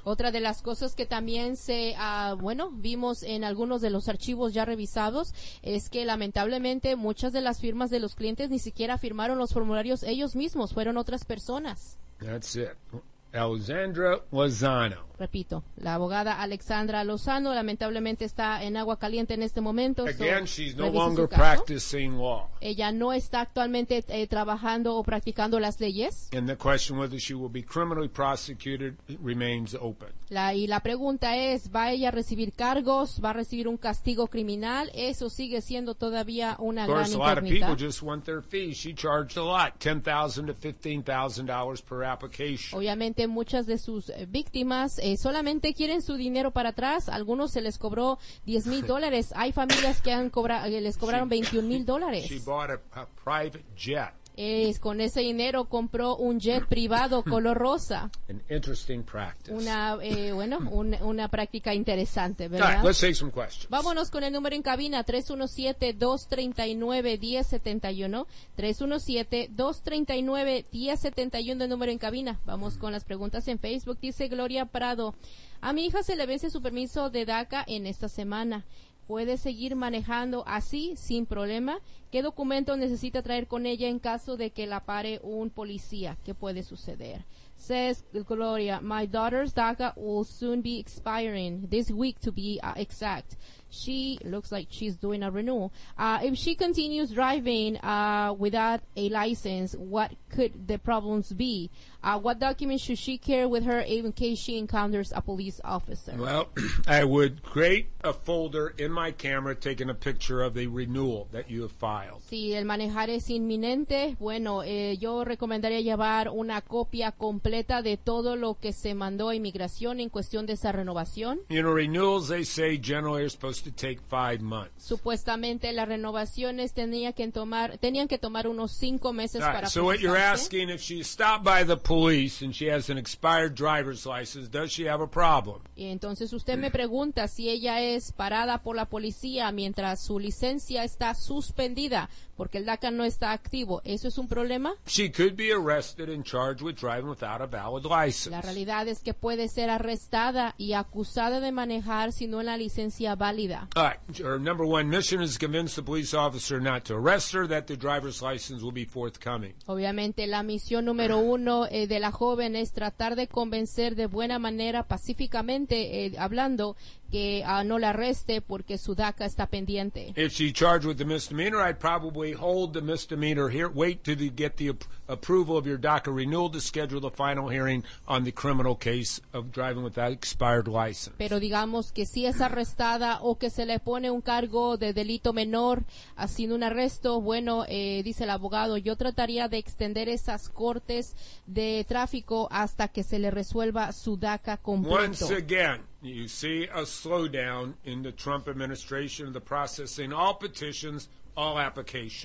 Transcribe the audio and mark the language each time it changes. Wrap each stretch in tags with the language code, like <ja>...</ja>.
<es>Otra de las cosas que también se vimos en algunos de los archivos ya revisados es que lamentablemente muchas de las firmas de los clientes ni siquiera firmaron los formularios ellos mismos, fueron otras personas.</es> <en>That's it. Alexandra Lozano.</en> <es>Repito, la abogada Alexandra Lozano lamentablemente está en agua caliente en este momento.</es> <en>Again, she's no longer practicing law.</en> <es>Ella no está actualmente trabajando o practicando las leyes.</es> <en>And the question whether she will be criminally prosecuted remains open.</en> <es>La pregunta es, ¿va ella a recibir cargos? ¿Va a recibir un castigo criminal? Eso sigue siendo todavía una gran incógnita.</es> <en>Of course, a lot of people just want their fees. She charged a lot, $10,000 to $15,000 per application.</en> <es>Obviamente, muchas de sus víctimas solamente quieren su dinero para atrás. Algunos se les cobró $10,000. Hay familias que les cobraron $21,000.</es> <en>She bought a private jet.</en> <es>Con ese dinero compró un jet privado color rosa.</es> <en>An interesting practice.</en> <es>Una práctica interesante, ¿verdad?</es> <en>All right, let's take some questions.</en> <es>Vámonos con el número en cabina, 317-239-1071. 317-239-1071, el número en cabina. Vamos con las preguntas en Facebook. Dice Gloria Prado, a mi hija se le vence su permiso de DACA en esta semana. ¿Puede seguir manejando así, sin problema? ¿Qué documento necesita traer con ella en caso de que la pare un policía? ¿Qué puede suceder?</es> <en>Says Gloria, my daughter's DACA will soon be expiring, this week to be exact. She looks like she's doing a renewal. If she continues driving without a license, what could the problems be? What documents should she carry with her in case she encounters a police officer? Well, I would create a folder in my camera taking a picture of the renewal that you have filed.</en> <es>Si el manejar es inminente, bueno, yo recomendaría llevar una copia completa completa de todo lo que se mandó a inmigración en cuestión de esa renovación.</es> <en>You know, renewals, they say generally are supposed to take 5 months.</en> <es>Supuestamente las renovaciones tenían que tomar unos 5 meses</es> <en>right,</en> <es>para procesarse.</es> <en>So what you're asking, if she's stopped by the police and she has an expired driver's license, does she have a problem?</en> <es>Y entonces usted me pregunta si ella es parada por la policía mientras su licencia está suspendida porque el DACA no está activo. ¿Eso es un problema?</es> <en>She could be arrested and charged with driving without a valid license.</en> <es>La realidad es que puede ser arrestada y acusada de manejar sin una licencia válida.</es> <en>All right. Her number one mission is to convince the police officer not to arrest her, that the driver's license will be forthcoming.</en> <es>Obviamente, la misión número uno de la joven es tratar de convencer de buena manera, pacíficamente hablando, que no la arreste porque su DACA está pendiente.</es> <en>If she charged with a misdemeanor, I'd probably hold the misdemeanor here, wait till you get the approval of your DACA renewal to schedule the final hearing on the criminal case of driving without expired license.</en> <es>Pero digamos que si es arrestada o que se le pone un cargo de delito menor haciendo un arresto, bueno, dice el abogado, yo trataría de extender esas cortes de tráfico hasta que se le resuelva su DACA completo.</es> <en>Once again, you see a slowdown in the Trump administration, the processing all petitions, all applications.</en>